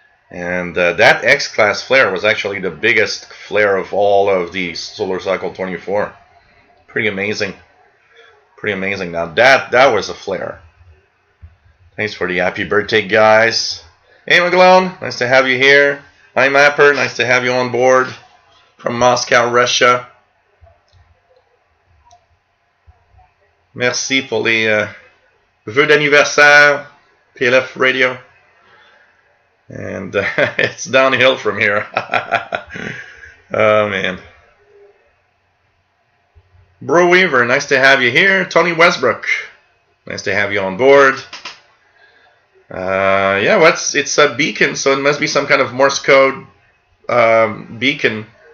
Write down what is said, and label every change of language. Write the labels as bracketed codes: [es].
[en] And that X-class flare was actually the biggest flare of all of the solar cycle 24. Pretty amazing. Pretty amazing. Now that was a flare. Thanks for the happy birthday, guys. Hey, McGlone, nice to have you here. Hi, Mapper, nice to have you on board from Moscow, Russia. [fr] Merci pour les vœux d'anniversaire, PLF Radio. [en] And it's downhill from here. Oh, man. Bro Weaver, nice to have you here. Tony Westbrook, nice to have you on board. Yeah, it's a beacon, so it must be some kind of Morse code beacon.